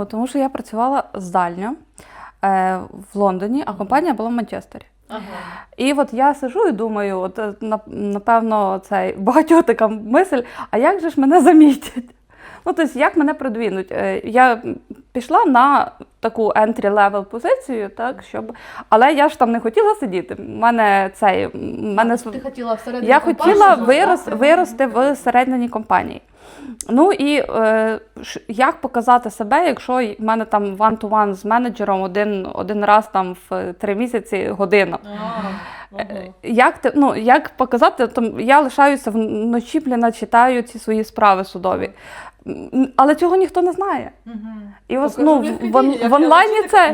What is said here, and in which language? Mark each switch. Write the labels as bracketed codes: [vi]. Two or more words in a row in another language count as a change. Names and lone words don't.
[uk] Тому що я працювала здально в Лондоні, а компанія була в Манчестері. Ага. І от я сижу і думаю, от напевно, це багатьох така мисль, а як же ж мене замітять? Ну, тобто, як мене продвинуть? Я пішла на таку entry-level позицію, так, але я ж там не хотіла сидіти. Ти хотіла всередині я компанії? хотіла вирости в середині компанії. Ну і як показати себе, якщо в мене там one-to-one з менеджером один раз там в 3 місяці година. Як показати, то я лишаюся вночі, читаю ці свої справи судові. Але цього ніхто не знає. І ось, в онлайні це...